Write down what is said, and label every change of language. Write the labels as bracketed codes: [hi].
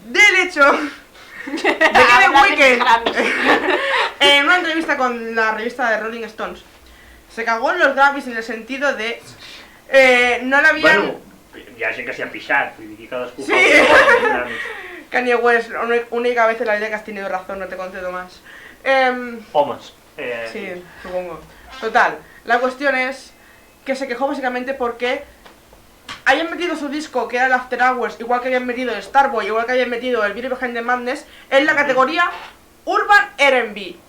[es] del hecho de que The Weeknd, en una entrevista con la revista de Rolling Stones, se cagó en los Grammys en el sentido de no le habían... [ca] Bueno, hi ha gent que s'hi ha pixat, vull dir que cadascú Sí. fa el que vol, Grammys. [es] Kanye West, única vez en la vida que has tenido razón, no te concedo más. [ca] Homes. [es] Sí, supongo. Total, la cuestión es que se quejó básicamente porque hayan metido su disco, que era el After Hours, igual que habían metido el Starboy, igual que habían metido el Beauty Behind the Madness, en la categoría Urban R&B.